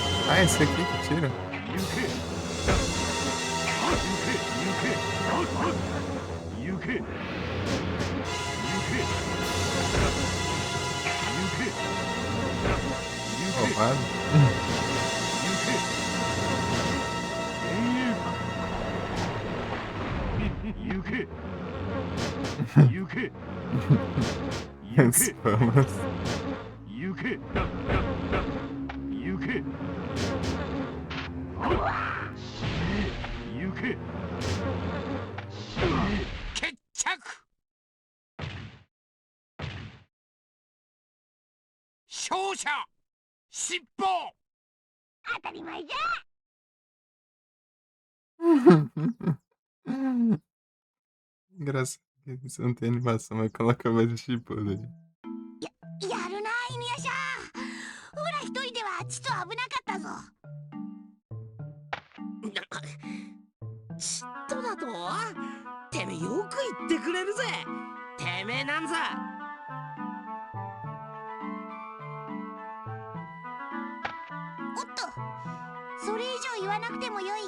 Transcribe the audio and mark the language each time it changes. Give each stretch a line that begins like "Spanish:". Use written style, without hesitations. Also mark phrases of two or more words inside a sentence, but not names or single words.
Portuguese: Ah, esse aqui que tira. Roubado. Spamas.
Japanese: 決着。勝者尻尾。当たり前じゃ。
Portuguese: Engraçado que isso não tem animação, mas coloca mais de chip ali.
Japanese: やるな犬夜叉。ほら一人ではちと危なかったぞ。嫉妬だと？てめえよく言ってくれるぜ。てめえなんざ。おっと、それ以上言わなくてもよい。